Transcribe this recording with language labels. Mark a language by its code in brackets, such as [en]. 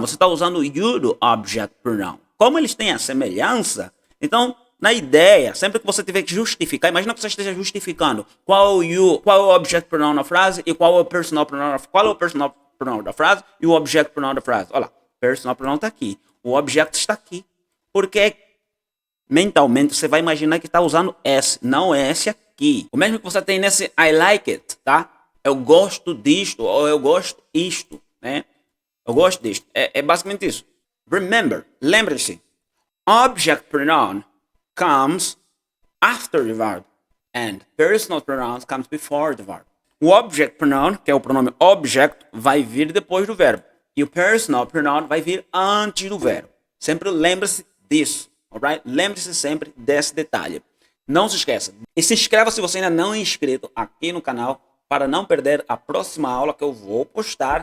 [pt] Você está usando o you do object pronoun. Como eles têm a semelhança, então na ideia, sempre que você tiver que justificar, imagina que você esteja justificando qual é o object pronoun da frase e qual é o personal pronoun da frase e o object pronoun da frase. Olha lá, personal pronoun está aqui. O objeto está aqui. Porque mentalmente você vai imaginar que está usando S, não é esse aqui. O mesmo que você tem nesse [en] I like it, [pt] tá? Eu gosto disto, ou eu gosto isto, né? Eu gosto disto. É basicamente isso. [en] Remember, [pt] lembre-se, [en] object pronoun comes after the verb and personal pronouns comes before the verb. [pt] O object pronoun, que é o pronome object, vai vir depois do verbo. E o personal pronoun vai vir antes do verbo. Sempre lembre-se disso, alright? Lembre-se sempre desse detalhe. Não se esqueça. E se inscreva se você ainda não é inscrito aqui no canal para não perder a próxima aula que eu vou postar.